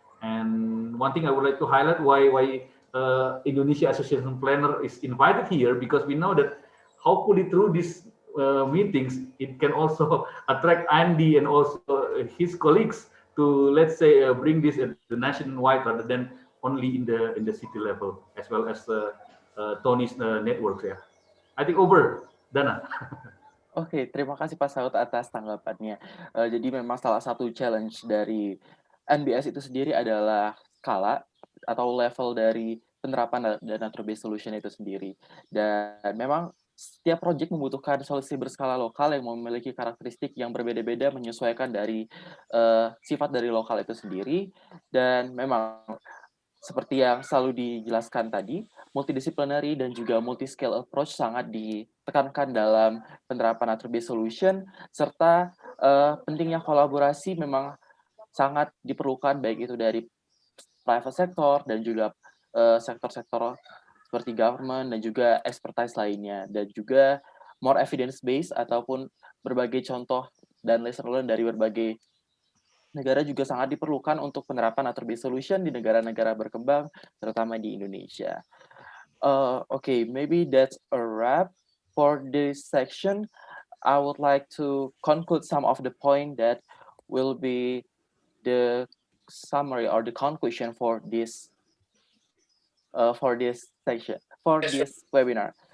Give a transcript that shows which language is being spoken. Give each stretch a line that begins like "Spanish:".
English: And one thing I would like to highlight, why Indonesia Association Planner is invited here, because we know that hopefully through these meetings, it can also attract Andy and also his colleagues to, let's say, bring this at the nationwide rather than only in the city level, as well as Tony's networks. Yeah, I think over, Dana.
Indonesian: Oke, terima kasih Pak Saud atas tanggapannya. Jadi memang salah satu challenge dari NBS itu sendiri adalah skala atau level dari penerapan dana based solution itu sendiri. Dan memang setiap proyek membutuhkan solusi berskala lokal yang memiliki karakteristik yang berbeda-beda menyesuaikan dari sifat dari lokal itu sendiri. Dan memang seperti yang selalu dijelaskan tadi, multidisciplinary dan juga multi-scale approach sangat ditekankan dalam penerapan nature-based solution, serta pentingnya kolaborasi memang sangat diperlukan, baik itu dari private sector dan juga sektor-sektor seperti government dan juga expertise lainnya, dan juga
English: more evidence-based
Indonesian: ataupun berbagai contoh dan lesson learned dari berbagai negara juga sangat diperlukan untuk penerapan nature-based solution di negara-negara berkembang, terutama di Indonesia.
English: Okay, maybe that's a wrap for this section. I would like to conclude some of the point that will be the summary or the conclusion for this section, for this webinar.